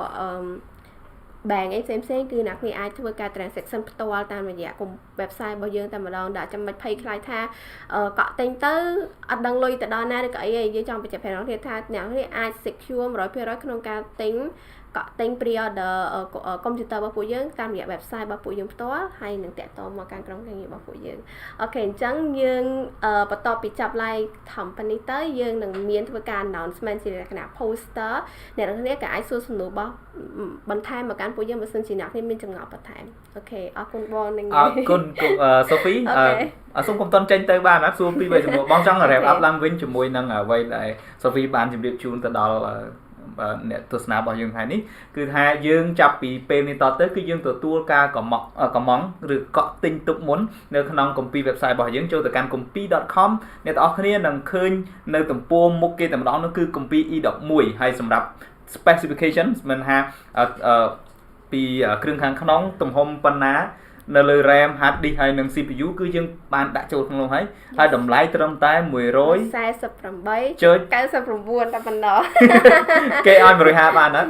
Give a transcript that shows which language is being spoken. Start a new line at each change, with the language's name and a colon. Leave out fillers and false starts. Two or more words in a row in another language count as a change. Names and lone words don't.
Khmer: bank អីផ្សេងៗគឺអ្នកនេះអាចធ្វើការ transaction ផ្ទាល់តាមរយៈ website របស់យើងតែម្ដងដែលចាំមិនភ័យខ្លាចថាកក់ទិញទៅអត់ដឹង លុយទៅដល់ណាឬក៏អីយើងចង់បញ្ជាក់ប្រាប់អ្នកថាអ្នកនេះអាច secure 100% ក្នុងការទិញកក់ទិញ
English: pre-order computer
Khmer: របស់ពួកយើងតាមរយៈ website របស់ពួកយើងផ្ទាល់ហើយនឹងតាក់ទងមកកាន់ក្រុមការងាររបស់ពួកយើងអូខេអញ្ចឹងយើងបន្ទាប់ពីចាប់
English: live company
Khmer: ទៅយើងនឹងមានធ្វើការ announcement ជាលក្ខណៈ poster អ្នកនរគ្នាក៏អាចសួរសំណួររបស់បន្ថែមមកកាន់ពួកយើងបើសិនជាអ្នកគ្នាមានចម្ងល់បន្ថែមអូខេអរគុណបងនឹងអរគុណ សូហ្វីសូមកុំតន់ចេញទៅបានណាសួរពីសំណួរបងចង់
English: wrap up
Khmer: ឡើងវិញជាមួយនឹងអ្វីដែលសូហ្វីបានជម្រាបជូនទៅដល់អ្នកទ ស្សនារបស់យើងថ្ងៃនេះគឺថាយើងចាប់ពីពេលនេះតទៅគឺយើងទទួលការកំងឬកក់ទិញ ទុកមុននៅក្នុងគម្ពីរ website របស់យើងចូលទៅកាន់ KOOMPI.com អ្នកទាំងអស់គ្នានឹងឃើញនៅទំព័រមុខគេតែម្ដងនោះគឺគម្ពីរ E11 ហើយសម្រាប់ specification មិនថាពីគ្រឿងខាងក្នុងទំហំប៉ុណ្ណានៅលើ
English: RAM hard disk
Khmer: ហើយនិង CPU គឺយើងបានដាក់ចូលក្នុងនោះហើយតម្លៃត្រឹមតែ148.99តែប៉ុណ្ណោះគេឲ្យ150បានអត់